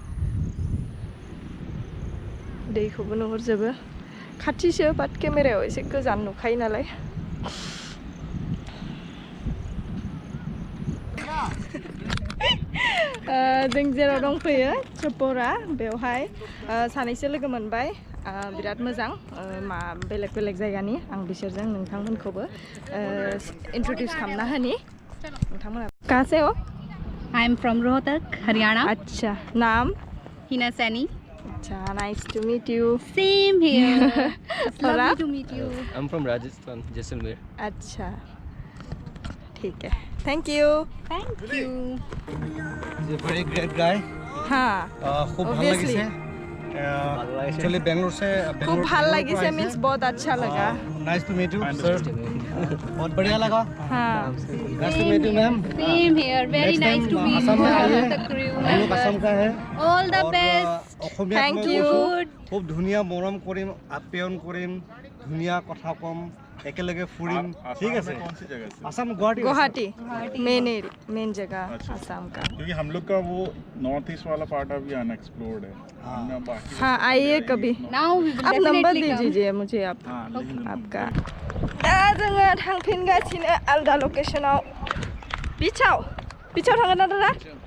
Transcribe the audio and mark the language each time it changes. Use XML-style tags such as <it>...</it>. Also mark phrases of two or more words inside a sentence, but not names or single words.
<brx>दैखौबो नुहुरजोबो खाथिसो बाट केमेरायाव एसे गोजान नुखायो नालाय जों जेराव दंफैयो चपरा बेवहाय सानैसो लोगो मोनबाय बिराद मोजां मा बेलेग बेलेग जायगानि आं बिसोरजों नोंथांमोनखौबो इंट्रोड्यूस खालामना होनि नोंथांमोना</brx> <hi>कहाँ से हो</hi> <en>I am from Rohtak Haryana</en> <hi>अच्छा नाम हिना सैनी</hi> <en>अच्छा nice to meet you same here</en> <hi>और आप</hi> <en>to meet you I am from Rajasthan Jaisalmer</en> <hi>अच्छा ठीक है</hi> <en>thank you very great guy</en> <hi>हाँ</hi> <as>খুব ভাল</as> <en>obviously</en> <hi>লাগিছে एक्चुअली बेंगलोर से</hi> <as>খুব ভাল লাগি ছে</as> <hi>मीन्स बहुत अच्छा लगा</hi> <en>nice to meet you sir</en> <hi>बहुत बढ़िया लगा हाँ</hi> <en>nice to meet you ma'am same here very nice to meet</en> <hi>असम में आइए</hi> <en>the crew</en> <hi>हम लोग असम का है</hi> <en>all the</en> <hi>और</hi> <en>बेस्ट</en> <as>অসমীয়াত</as> <en>Thank</en> <as>মই</as> <en>you.</en> <as>কৈছোঁ, খুব ধুনীয়া মৰম কৰিম আপ্যায়ন কৰিম ধুনীয়া কথা কম একেলগে ফুৰিম ঠিক আছে আসাম गुवाहाटी</as> <hi>गुवाहाटी मेन जगह आसाम का क्योंकि हम लोग का वो नॉर्थ ईस्ट वाला पार्ट अभी अनएक्सप्लोर्ड है हमने बाकी हाँ आइए कभी</hi> <en>now we will</en> <hi>आप नंबर</hi> <en>डेफिनेटली</en> <hi>दीजिए मुझे आप आपका</hi> <brx>दा जोङो थांफिनगासिनो आलदा लकेसनाव बिचाव थांगोन ना दादा</brx>